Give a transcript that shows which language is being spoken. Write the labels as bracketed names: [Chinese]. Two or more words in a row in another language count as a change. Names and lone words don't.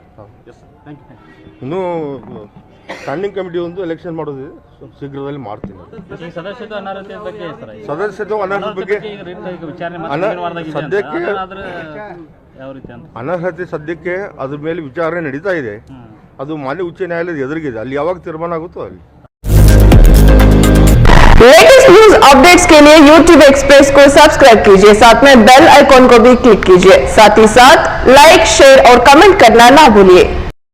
[Kannada] ಇನ್ನೂ [English] standing committee [Kannada] ಒಂದು ಎಲೆಕ್ಷನ್ ಮಾಡೋದಿದೆ, ಶೀಘ್ರದಲ್ಲಿ ಮಾಡ್ತೀನಿ. ಸದಸ್ಯತ್ವ ಅನರ್ಹತೆ ಬಗ್ಗೆ ಸದ್ಯಕ್ಕೆ ಅನರ್ಹತೆ ಸದ್ಯಕ್ಕೆ ಅದ್ರ ಮೇಲೆ ವಿಚಾರಣೆ ನಡೀತಾ ಇದೆ. ಅದು ಮಾನ್ಯ ಉಚ್ಚ ನ್ಯಾಯಾಲಯದ ಎದುರಿಗಿದೆ. ಅಲ್ಲಿ ಯಾವಾಗ ತೀರ್ಮಾನ ಆಗುತ್ತೋ ಅಲ್ಲಿ. [English] latest news updates [Hindi] के लिए YouTube एक्सप्रेस को सब्सक्राइब कीजिए, साथ में [English] bell icon [Hindi] को भी क्लिक कीजिए। साथ ही साथ लाइक, शेयर और कमेंट करना ना भूलिए।